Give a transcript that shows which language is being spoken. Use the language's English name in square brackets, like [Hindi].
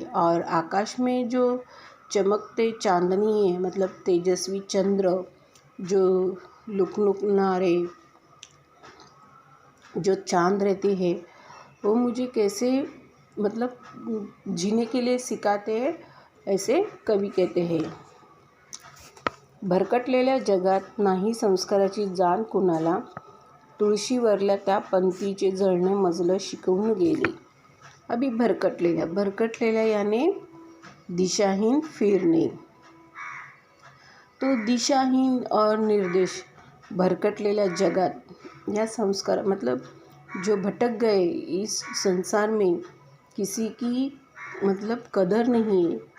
[Hindi] और आकाश में जो चमकते चांदनी है, मतलब तेजस्वी चंद्र, जो लुकलुकनारे जो चांद रहते हैं, वो मुझे कैसे मतलब जीने के लिए सिखाते हैं, ऐसे कवि कहते हैं. [Marathi] भरकटलेल्या जगात नाही संस्काराची जाण कुणाला, तुळशीवरल्या त्या पंथीचे जळणे मजलं शिकवून गेले. अभी भरकटलेल्या याने दिशाहीन फिरणे. [Hindi] तो दिशाहीन और निर्देश, [Marathi] भरकटलेल्या जगात, [Hindi] या संस्कार मतलब जो भटक गए इस संसार में, किसी की मतलब कदर नहीं है.